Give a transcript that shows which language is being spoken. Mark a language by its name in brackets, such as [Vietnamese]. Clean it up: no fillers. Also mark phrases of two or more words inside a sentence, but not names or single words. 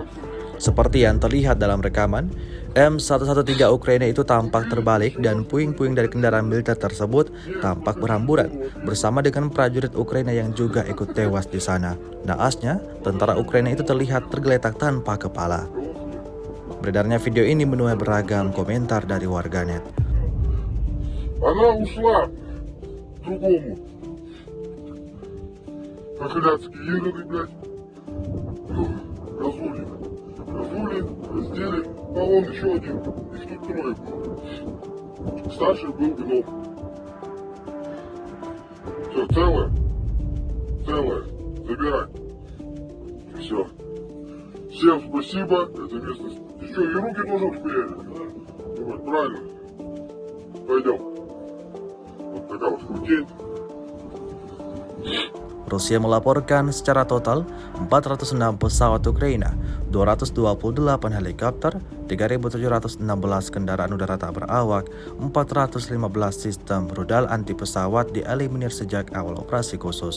[Indonesian] Seperti yang terlihat dalam rekaman, M113 Ukraina itu tampak terbalik dan puing-puing dari kendaraan militer tersebut tampak berhamburan bersama dengan prajurit Ukraina yang juga ikut tewas di sana. Naasnya, tentara Ukraina itu terlihat tergeletak tanpa kepala. Beredarnya video ini menuai beragam komentar dari warganet. [Russian] Она ушла к другому. Хохляцкие игры, блядь. Разули. Разули, раздели. А он еще один. Их тут трое было. Старший был гном. Все, целое? Целое. Забирай. Все. Всем спасибо. Это местность. Ты что, и руки тоже отхуяли? Вот, правильно. Пойдем. Вот такая вот хрутень. [Indonesian] Rusia melaporkan secara total 406 pesawat Ukraina, 228 helikopter, 3.716 kendaraan udara tak berawak, 415 sistem rudal anti pesawat dieliminir sejak awal operasi khusus.